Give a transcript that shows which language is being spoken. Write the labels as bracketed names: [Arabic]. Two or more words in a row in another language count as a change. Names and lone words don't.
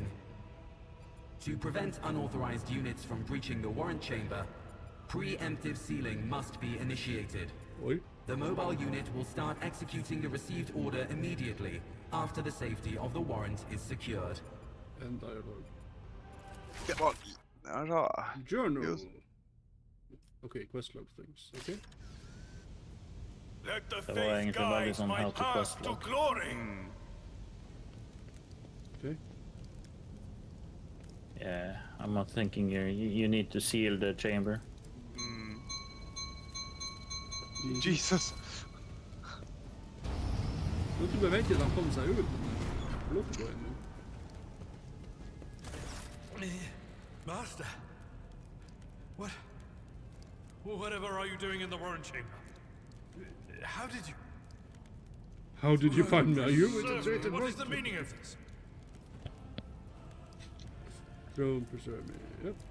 [English] To prevent unauthorized units from breaching the warrant chamber, preemptive sealing must be initiated. Oi. The mobile unit will start executing the received order immediately after the safety of the warrant is secured. And dialogue. [Norwegian] Det var... Ja, [English] Journal. Just. Okay, quest log things. Okay. Let the [Norwegian] Det var [English] faith [Norwegian] egentlig veldig [English] guide [Norwegian] sånn [English] my how to path quest to log. glory. Okay. Yeah, I'm not thinking you need to seal the chamber. Jesus. [Norwegian] Nå tror jeg vet at han kom seg ut. [English] Floaty boy nå. Master, Whatever are you doing in the warrant chamber? How did you... How did you find me? Are you with the Serve traitor? me. What is the meaning of this? Throne preserve me. Yep.